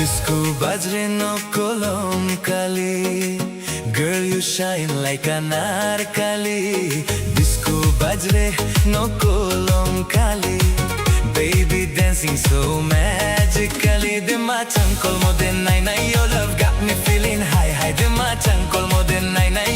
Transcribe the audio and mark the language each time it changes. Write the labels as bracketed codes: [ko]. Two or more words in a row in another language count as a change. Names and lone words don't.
[trp] Disco bajre no kolom kali. [en] Girl, you shine like an narkali. [trp] Disco bajre no kolom kali. [en] Baby dancing so magically. [trp] Dima chankol mo din nai nai. [en] Your love got me feeling high high. [trp] Dima chankol mo din nai nai.